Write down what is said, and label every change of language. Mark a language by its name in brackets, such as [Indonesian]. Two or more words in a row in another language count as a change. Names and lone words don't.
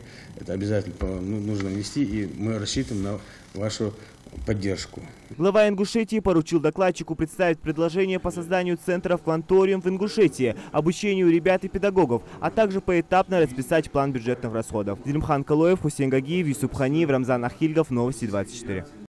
[Russian] Это обязательно нужно внести, и мы рассчитываем на вашу поддержку. Глава Ингушетии поручил докладчику представить предложение по созданию центров «Кванториум» в Ингушетии, обучению ребят и педагогов, а также поэтапно расписать план бюджетных расходов. Зелимхан Калоев, Хусейн Гагиев, Юсуп Ханиев, Рамзан Ахильгов, Новости 24.